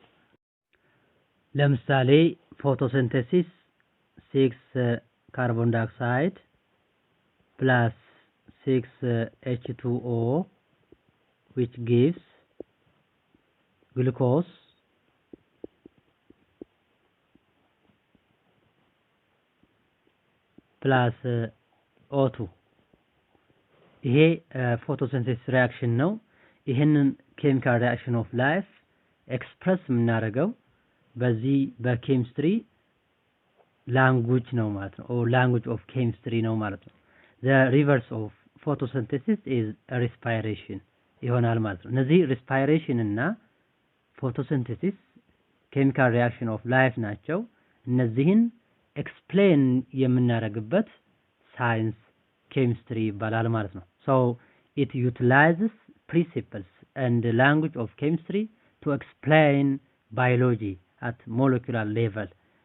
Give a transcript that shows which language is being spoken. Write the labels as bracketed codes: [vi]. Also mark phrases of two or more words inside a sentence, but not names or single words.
[en] ለምሳሌ photosynthesis 6 carbon dioxide plus 6 H2O which gives glucose plus O2 ይሄ photosynthesis reaction [am] ነው። ይሄንን [en] chemical reaction of life [am] ኤክስፕረስ የምናደርገው በዚህ በኬሚስትሪ ላንጉጅ ነው ማለት ነው። [en] or language of chemistry [am] ነው ማለት ነው። [en] the reverse of photosynthesis is respiration [am] ይሆናል ማለት ነው። [en] እነዚህ respiration እና photosynthesis chemical reaction of life [am] ናቸው። እነዚህን ኤክስፕሌን የምናደርግበት ሳይንስ ኬሚስትሪ ይባላል ማለት ነው። [en] so it utilizes principles and the language of chemistry to explain biology at molecular level